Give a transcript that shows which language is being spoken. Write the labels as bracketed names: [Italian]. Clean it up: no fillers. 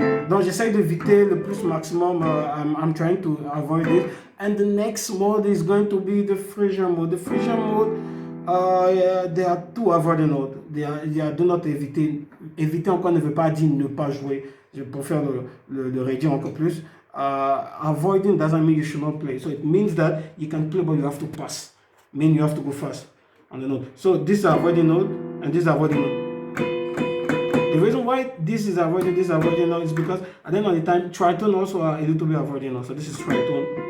[French] Donc j'essaie d'éviter le plus maximum. [English] I'm trying to avoid it. And the next mode is going to be the Frisian mode. The Frisian mode, yeah, there are two avoiding mode. [French] Il y a do not éviter. Éviter encore ne veut pas dire ne pas jouer. Je préfère le réduire encore plus. [English] Avoiding doesn't mean you should not play. So it means that you can play, but you have to pass. Mean you have to go fast on the note. So this is avoiding note, and this is avoiding note. The reason why this is avoiding note is because at the end of the time, tritone also are a little bit avoiding note. So this is tritone.